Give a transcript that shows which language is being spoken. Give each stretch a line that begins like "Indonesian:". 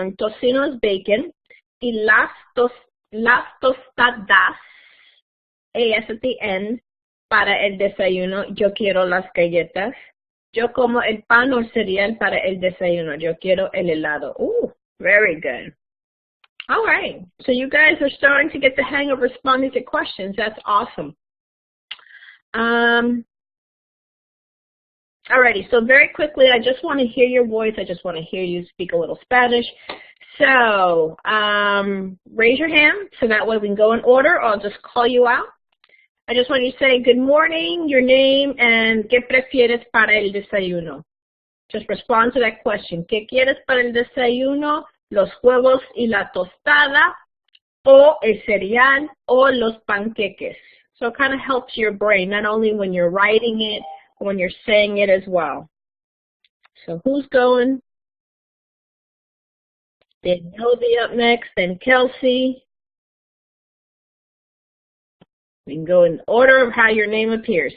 Spanish: El tocino
English: is bacon.
Spanish: Y las tostadas,
English: AS at the end,
Spanish: para el desayuno. Yo quiero las galletas. Yo como el pan o cereal para el desayuno. Yo quiero el helado.
English: Ooh, very good. All right. So you guys are starting to get the hang of responding to questions. That's awesome. Alrighty, so very quickly, I just want to hear your voice. I just want to hear you speak a little Spanish. So raise your hand so that way we can go in order. I'll just call you out. I just want you to say good morning, your name, and
Spanish: ¿qué prefieres para el desayuno?
English: Just respond to that question.
Spanish: ¿Qué quieres para el desayuno? Los huevos y la tostada, o el cereal, o los panqueques.
English: So it kind of helps your brain, not only when you're writing it, but when you're saying it as well. So who's going? Danielle will be up next, then Kelsey. We can go in order of how your name appears.